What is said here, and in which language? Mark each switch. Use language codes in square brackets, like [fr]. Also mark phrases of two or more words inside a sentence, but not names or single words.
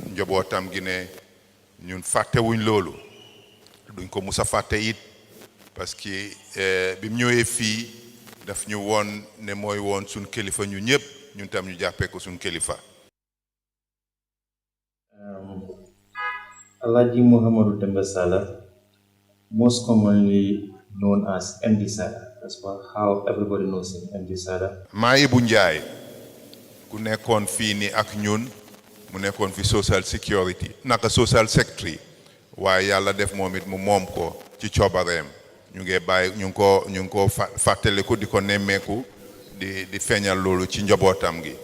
[wo] njabootam gi ne ñun fàttewuñ loolu duñ ko musa fàtte it parce que bi mu ñëwee fii daf ñu woon ne mooy woon suñ kilifa ñu ñëpp ñun tam ñu jàppee ko suñ kilifa. [en] Alhaji Muhammadu Demba Sallah, most commonly known as MD Sallah. That's how everybody knows him, MD Sallah. [wo] maa Ibu Njaay ku nekkoon fii ni ak ñun mu nekkoon fi [en] social security [wo] naka [en] social secretary [wo] waaye yàlla def moom it mu moom ko ci coobareem ñu ngi bàyyi ñu ngi ko fàttaliku di ko nemmeeku di feeñal loolu ci njabootam gi.